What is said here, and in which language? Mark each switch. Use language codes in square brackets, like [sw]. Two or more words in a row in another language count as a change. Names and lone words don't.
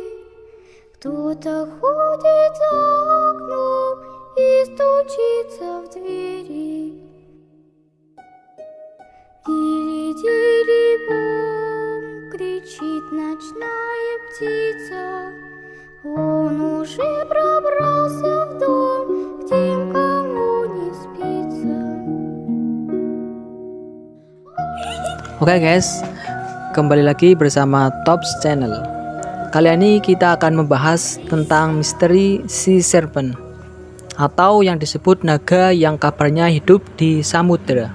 [ru] Кто-то ходит за окном и стучится в двери. Тили-тили бом, кричит ночная птица. Он уже пробрался в дом, к тем, кому не спится. [id] Oke guys, kembali lagi bersama Tops Channel. Kali ini kita akan membahas tentang misteri [en] Sea Serpent, [id] atau yang disebut naga yang kabarnya hidup di samudera.